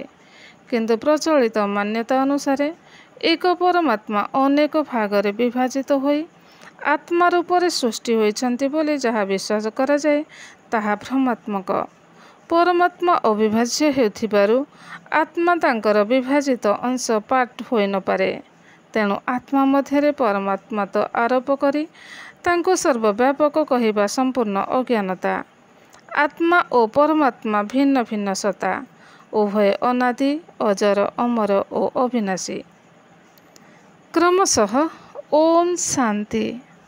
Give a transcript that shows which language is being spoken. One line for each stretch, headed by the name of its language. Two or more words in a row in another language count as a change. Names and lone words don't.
Odia: କିନ୍ତୁ ପ୍ରଚଳିତ ମାନ୍ୟତା ଅନୁସାରେ ଏକ ପରମାତ୍ମା ଅନେକ ଭାଗରେ ବିଭାଜିତ ହୋଇ ଆତ୍ମା ରୂପରେ ସୃଷ୍ଟି ହୋଇଛନ୍ତି ବୋଲି ଯାହା ବିଶ୍ୱାସ କରା ଯାଏ ତାହା ଭ୍ରମାତ୍ମକ। ପରମାତ୍ମା ଅବିଭାଜ୍ୟ ହେଉଥିବାରୁ ଆତ୍ମା ତାଙ୍କର ବିଭାଜିତ ଅଂଶ ପାର୍ଟ ହୋଇ ନ ପାରେ। ତେଣୁ ଆତ୍ମା ମଧ୍ୟରେ ପରମାତ୍ମା ତ୍ୱ ଆରୋପ କରି ତାଙ୍କୁ ସର୍ବବ୍ୟାପକ କହିବା ସମ୍ପୂର୍ଣ୍ଣ ଅଜ୍ଞାନତା। ଆତ୍ମା ଓ ପରମାତ୍ମା ଭିନ୍ନ ଭିନ୍ନ ସତ୍ତା, ଉଭୟ ଅନାଦି, ଅଜର, ଅମର ଓ ଅବିନାଶୀ। କ୍ରମଶଃ ଓମ୍ ଶାନ୍ତି।